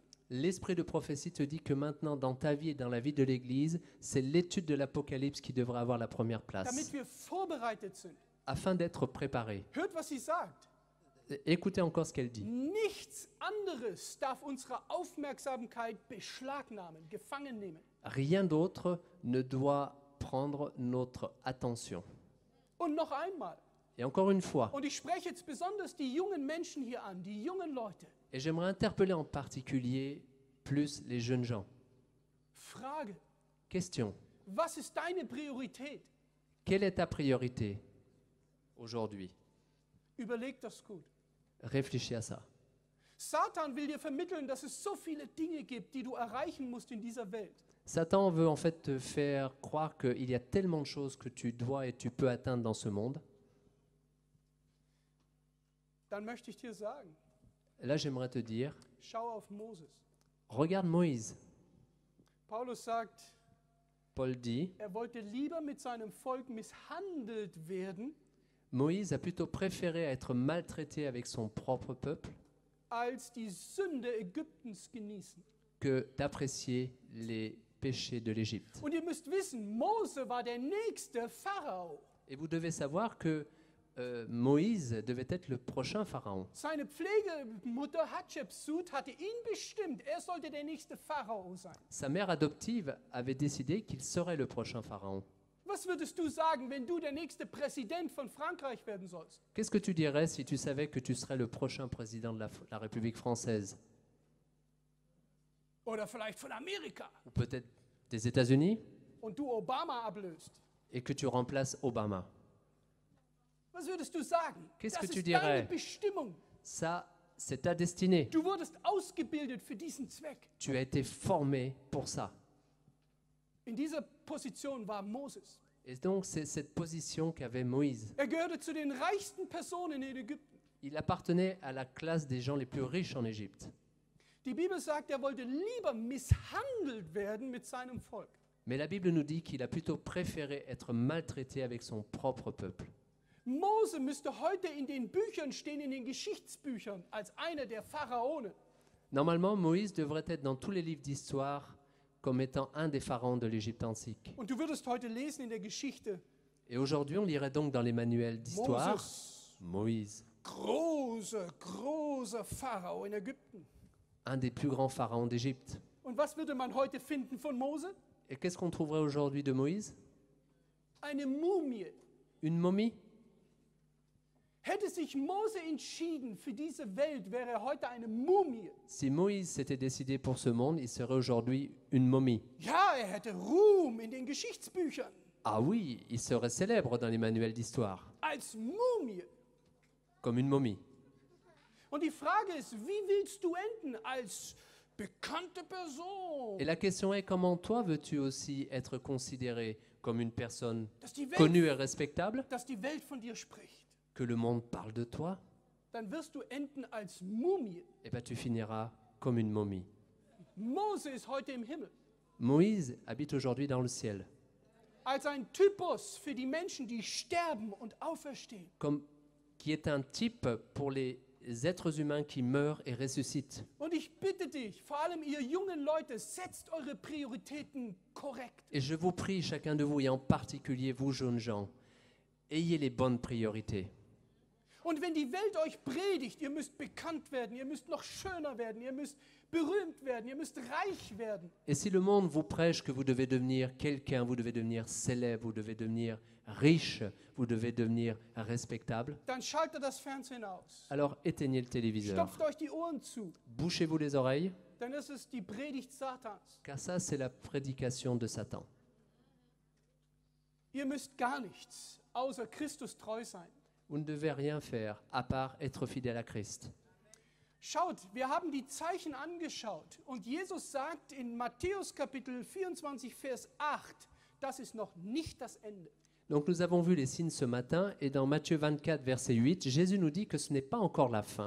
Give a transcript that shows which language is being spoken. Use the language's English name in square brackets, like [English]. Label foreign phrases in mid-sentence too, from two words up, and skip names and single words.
[French] L'esprit de prophétie te dit que maintenant, dans ta vie et dans la vie de l'Église, c'est l'étude de l'Apocalypse qui devrait avoir la première place, [German] Damit wir vorbereitet sind. [French] afin d'être préparé. [German] Hört, was sie sagt. [French] Écoutez encore ce qu'elle dit. [German] Nichts anderes darf unsere Aufmerksamkeit beschlagnahmen, gefangen nehmen. [French] Rien d'autre ne doit prendre notre attention. [German] Und noch einmal, [French] Et encore une fois, [German] und ich spreche jetzt besonders die jungen Menschen hier an, die jungen Leute. [French] et j'aimerais interpeller en particulier plus les jeunes gens. [German] Frage, [French] Question, [German] was ist deine Priorität? [French] quelle est ta priorité aujourd'hui? [German] Überleg das gut. [French] Réfléchis à ça. [German] Satan will dir vermitteln, dass es so viele Dinge gibt, die du erreichen musst in dieser Welt. [French] Satan veut en fait te faire croire qu'il y a tellement de choses que tu dois et tu peux atteindre dans ce monde. [German] Dann möchte ich dir sagen, [French] Là, j'aimerais te dire, [German] schau auf Moses. [French] regarde Moïse. [German] Paulus sagt, [French] Paul dit, [German] er wollte lieber mit seinem Volk misshandelt werden, [French] Moïse a plutôt préféré être maltraité avec son propre peuple [German] als die Sünde Ägyptens genießen. [French] que d'apprécier les péchés de l'Égypte. [German] Und ihr müsst wissen, Mose war der nächste Pharao. [French] Et vous devez savoir que Moïse devait être le prochain pharaon. [German] Seine Pflegemutter Hatschepsut hatte ihn bestimmt, er sollte der nächste Pharao sein. [French] Sa mère adoptive avait décidé qu'il serait le prochain pharaon. [German] Was würdest du sagen, wenn du der nächste Präsident von Frankreich werden sollst? [French] Qu'est-ce que tu dirais si tu savais que tu serais le prochain président de la République française? [German] Oder vielleicht von Amerika [French] Ou peut-être des États-Unis [German] und du Obama ablöst? [French] et que tu remplaces Obama? [German] Was würdest du sagen? [French] Qu'est-ce [German] Das [French] que tu [German] ist [French] dirais? [German] deine Bestimmung. [French] Ça, c'est ta destinée. [German] Du wurdest ausgebildet für diesen Zweck. [French] Tu as été formé pour ça. [German] In dieser Position war Moses. [French] Et donc, c'est cette position qu'avait Moïse. [German] Er gehörte zu den reichsten Personen in Ägypten. [French] Il appartenait à la classe des gens les plus riches en Égypte. [German] Die Bibel sagt, er wollte lieber misshandelt werden mit seinem Volk. [French] Mais la Bible nous dit qu'il a plutôt préféré être maltraité avec son propre peuple. [German] Mose müsste heute in den Büchern stehen, in den Geschichtsbüchern, als einer der Pharaonen. [French] Normalement, Moïse devrait être dans tous les livres d'histoire comme étant un des pharaons de l'Égypte antique. [German] Und du würdest heute lesen in der Geschichte, [French] Et aujourd'hui, on lirait donc dans les manuels d'histoire [German] Moses, [French] Moïse, [German] großer Pharao in Ägypten. [French] un des plus grands pharaons d'Égypte. [German] Und was würde man heute finden von Mose? [French] Et qu'est-ce qu'on trouverait aujourd'hui de Moïse? [German] Eine Mumie. [French] Une momie? [German] Hätte sich Mose entschieden für diese Welt, wäre er heute eine Mumie. [French] Si Moïse s'était décidé pour ce monde, il serait aujourd'hui une momie. [German] Ja, er hätte Ruhm in den Geschichtsbüchern. [French] Ah oui, il serait célèbre dans les manuels d'histoire, [German] Als Mumie. [French] comme une momie. [German] Und die Frage ist, wie willst du enden als bekannte Person? [French] Et la question est, comment toi veux-tu aussi être considéré comme une personne [German] Dass die [French] connue et respectable, [German] dass die Welt von dir spricht. [French] que le monde parle de toi? [German] Dann wirst du enden als Mumie. [French] Eh bien, tu finiras comme une momie. [German] Mose ist heute im Himmel. [French] Moïse habite aujourd'hui dans le ciel, [German] Als ein Typus für die Menschen, die sterben und auferstehen. [French] qui est un type pour les êtres humains qui meurent et ressuscitent. [German] Und ich bitte dich, vor allem ihr jungen Leute, setzt eure Prioritäten korrekt. [French] Et je vous prie, chacun de vous, et en particulier vous jeunes gens, ayez les bonnes priorités. [German] Und wenn die Welt euch predigt, ihr müsst bekannt werden, ihr müsst noch schöner werden, ihr müsst berühmt werden, ihr müsst reich werden. [French] Et si le monde vous prêche que vous devez devenir quelqu'un, vous devez devenir célèbre, vous devez devenir riche, vous devez devenir respectable, [German] Dann schaltet das Fernsehen aus. [French] alors éteignez le téléviseur. [German] Stopft euch die Ohren zu, [French] Bouchez-vous les oreilles, [German] denn es ist die Predigt Satans. [French] car ça, c'est la prédication de Satan. [German] Ihr müsst gar nichts außer Christus treu sein. [French] Vous ne devez rien faire à part être fidèle à Christ. [German] Schaut, wir haben die Zeichen angeschaut und Jesus sagt in Matthäus Kapitel 24, Vers 8, das ist noch nicht das Ende. [French] Donc nous avons vu les signes ce matin et dans Matthieu 24, verset 8, Jésus nous dit que ce n'est pas encore la fin.